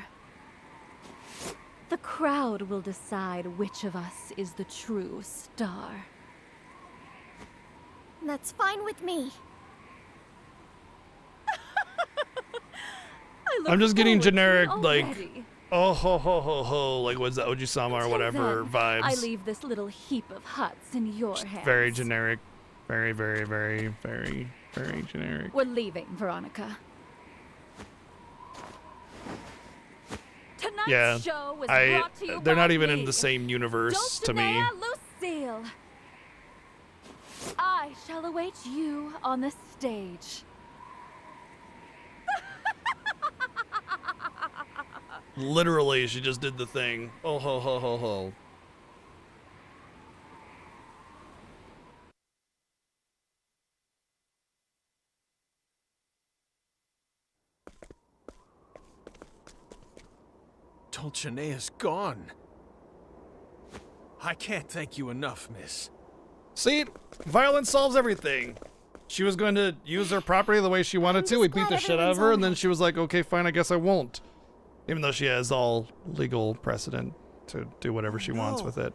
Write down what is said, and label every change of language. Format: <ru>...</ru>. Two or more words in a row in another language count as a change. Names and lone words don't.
<en>The crowd will decide which of us is the true star. That's fine with me. I'm just getting generic, like, already. oh ho ho ho ho, like what's that, Ojisama or Until whatever then, vibes. I leave this little heap of huts in your hands. Very generic. Very, very, very, very, very generic. We're leaving, Veronica. Tonight's Yeah, show was brought to you they're by not even in me. the same universe to me. Dulcinea Lucille. I shall await you on the stage. Literally, she just did the thing. Oh ho ho ho ho. Dulcinea's gone. I can't thank you enough, miss. See, violence solves everything. She was going to use her property the way she wanted to. We beat the shit out of her, and then she was like, okay, fine, I guess I won't. Even though she has all legal precedent to do whatever she wants with it.</en>